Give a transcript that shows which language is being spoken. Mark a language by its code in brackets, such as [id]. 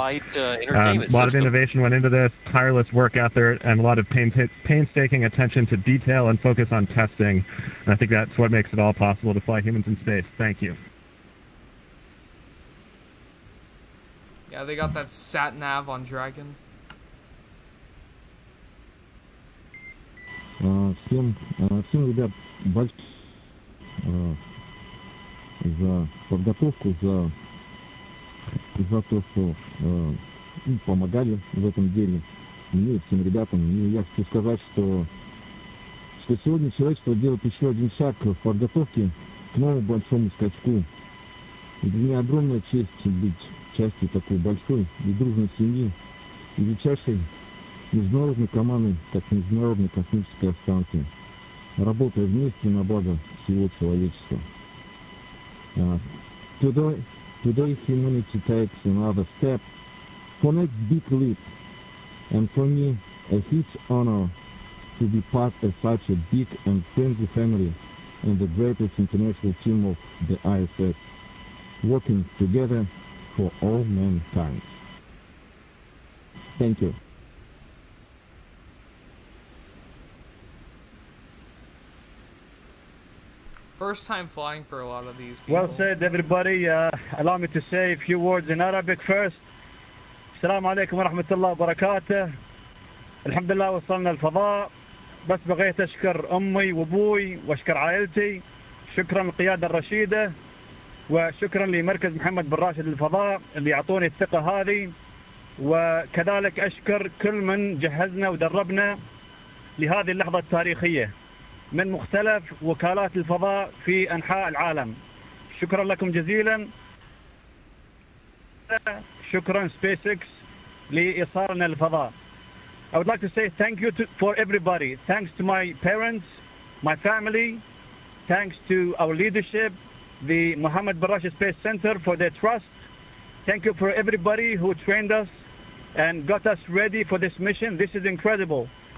[en] A lot of innovation went into this, tireless work effort, and a lot of painstaking attention to detail and focus on testing. And I think that's what makes it all possible to fly humans in space. Thank you. Yeah, they got that sat nav on Dragon. [ru] Всем, ребят, большое за подготовку, за то, что помогали в этом деле мне и всем ребятам. И я хочу сказать, что сегодня человечество делает еще один шаг в подготовке к новому большому скачку. И для меня огромная честь быть частью такой большой и дружной семьи, величайшей международной команды, как Международной космической станции, работая вместе на благо всего человечества. [en] Today humanity takes another step for next big leap, and for me a huge honor to be part of such a big and friendly family and the greatest international team of the ISS, working together for all mankind. Thank you. First time flying for a lot of these people. Well said, everybody. Allow me to say a few words in Arabic first. [ar] السلام عليكم ورحمة الله وبركاته. الحمد لله وصلنا الفضاء. بس بغيت أشكر أمي وأبوي وأشكر عائلتي. شكرا للقيادة الرشيدة وشكرا لمركز محمد بن راشد للفضاء اللي يعطوني الثقة هذه، وكذلك أشكر كل من جهزنا ودربنا لهذه اللحظة التاريخية من مختلف وكالات الفضاء في أنحاء العالم. شكرا لكم جزيلا. شكرا SpaceX لإيصالنا للفضاء. [en] I would like to say thank you for everybody. Thanks to my parents, my family, thanks to our leadership, the Mohammed bin Rashid Space Center for their trust. Thank you for everybody who trained us and got us ready for this mission. This is incredible.